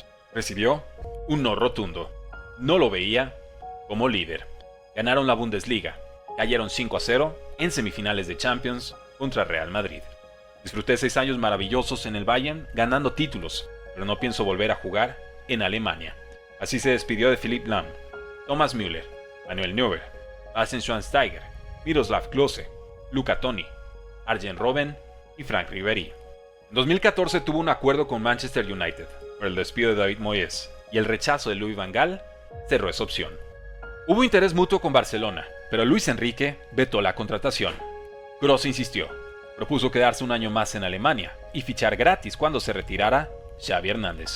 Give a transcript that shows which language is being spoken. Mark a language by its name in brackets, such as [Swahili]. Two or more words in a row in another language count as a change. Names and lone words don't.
[Spanish] Recibió un no rotundo. No lo veía como líder. Ganaron la Bundesliga. Cayeron 5-0 en semifinales de Champions contra Real Madrid. Disfruté 6 años maravillosos en el Bayern ganando títulos, pero no pienso volver a jugar en Alemania. Así se despidió de Philipp Lahm, Thomas Müller, Manuel Neuer, Bastian Schweinsteiger, Miroslav Klose, Luca Toni, Arjen Robben y Frank Ribéry. En 2014 tuvo un acuerdo con Manchester United, pero el despido de David Moyes y el rechazo de Louis van Gaal cerró esa opción. Hubo interés mutuo con Barcelona, pero Luis Enrique vetó la contratación. Kroos insistió, propuso quedarse un año más en Alemania y fichar gratis cuando se retirara Xavi Hernández.